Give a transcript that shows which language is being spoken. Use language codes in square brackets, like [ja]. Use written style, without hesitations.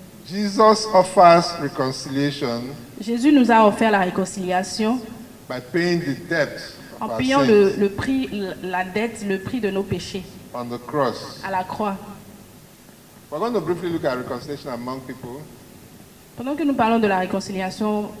[en] Jesus offers reconciliation [fr] Jésus nous a offert la réconciliation [en] by paying the debt [fr] en [en] of our [fr] payant [en] sins [fr] le prix, la dette, le prix de nos péchés [en] on the cross. [fr] à la croix. [en] We're going to briefly look at reconciliation among people, [fr] Pendant que nous parlons de la réconciliation,